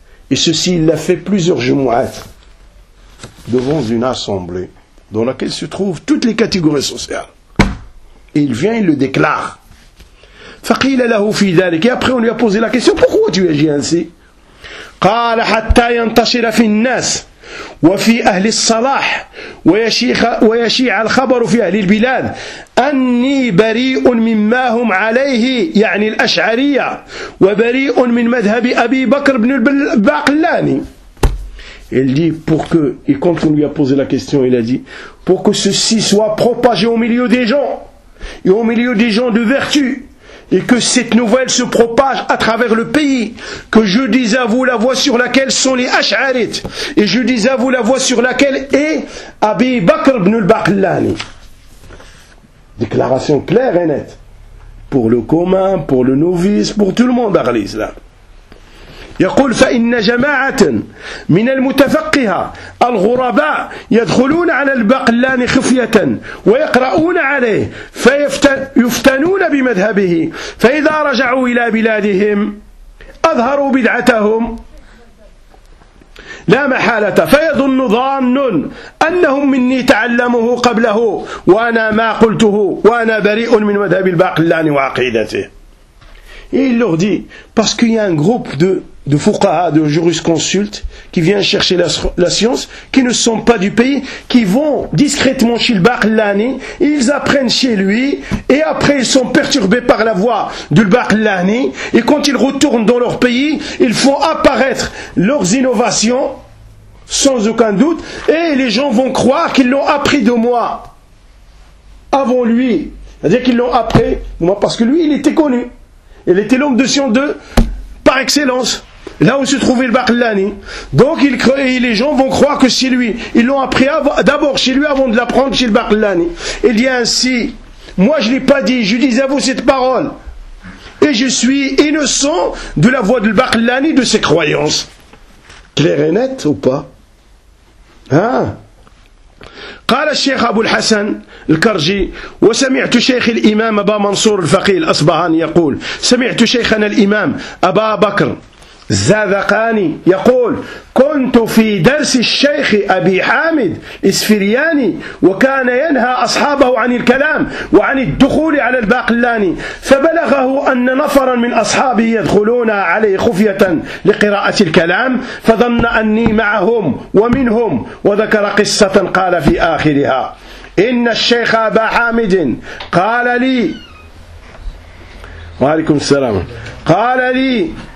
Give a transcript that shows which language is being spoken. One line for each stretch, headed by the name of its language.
French: Et ceci, il l'a fait plusieurs jumu'at devant une assemblée dans laquelle se trouvent toutes les catégories sociales. Et il vient, il le déclare.
Arabic: Faqil alahu fi dhalik.
French: Et après, on lui a posé la question, pourquoi tu agis ainsi ?
Arabic: قال حتى ينتشر في الناس وفي أهل الصلاح ويشيع الخبر في أهل البلاد أني بريء مما هم عليه يعني الأشعرية وبريء من مذهب أبي بكر بن الباقلاني.
French: Il dit pour que, et quand on lui a posé la question, il a dit pour que ceci soit propagé au milieu des gens, et au milieu des gens de vertu, et que cette nouvelle se propage à travers le pays, que je dise à vous la voie sur laquelle sont les Ash'arites, et je dise à vous la voie sur laquelle est Abi Bakr ibn al-Baqillani. Déclaration claire et nette. Pour le commun, pour le novice, pour tout le monde dans l'islam.
Arabic: يقول فإن جماعة من المتفقهة الغرباء يدخلون على البقلاني خفية ويقرؤون عليه فيفتنون بمذهبه فإذا رجعوا إلى بلادهم أظهروا بدعتهم لا محالة فيظن ظان أنهم مني تعلمه قبله وأنا ما قلته وأنا بريء من مذهب البقلاني وعقيدته.
French: Il leur dit, parce qu'il y a un groupe de fuqaha, de jurisconsultes, qui vient chercher la science, qui ne sont pas du pays, qui vont discrètement chez le Baqillani, ils apprennent chez lui, et après ils sont perturbés par la voix du Baqillani, et quand ils retournent dans leur pays, ils font apparaître leurs innovations, sans aucun doute, et les gens vont croire qu'ils l'ont appris de moi, avant lui, c'est-à-dire qu'ils l'ont appris de moi, parce que lui il était connu. Il était l'homme de science 2 par excellence, là où se trouvait le Baqillani. Donc les gens vont croire que c'est lui. Ils l'ont appris d'abord chez lui avant de l'apprendre chez le Baqillani. Il dit ainsi, moi je ne l'ai pas dit, je dis à vous cette parole. Et je suis innocent de la voix du Baqillani, de ses croyances. Clair et net ou pas? Hein?
Arabic: قال الشيخ أبو الحسن الكرجي وسمعت شيخ الإمام أبا منصور الفقيل أصبهاني يقول سمعت شيخنا الإمام أبا بكر الزاذقاني يقول كنت في درس الشيخ أبي حامد إسفرياني وكان ينهى أصحابه عن الكلام وعن الدخول على الباقلاني فبلغه أن نفرا من أصحابه يدخلون عليه خفية لقراءة الكلام فظن أني معهم ومنهم وذكر قصة قال في آخرها إن الشيخ أبا حامد قال لي وعليكم السلام قال لي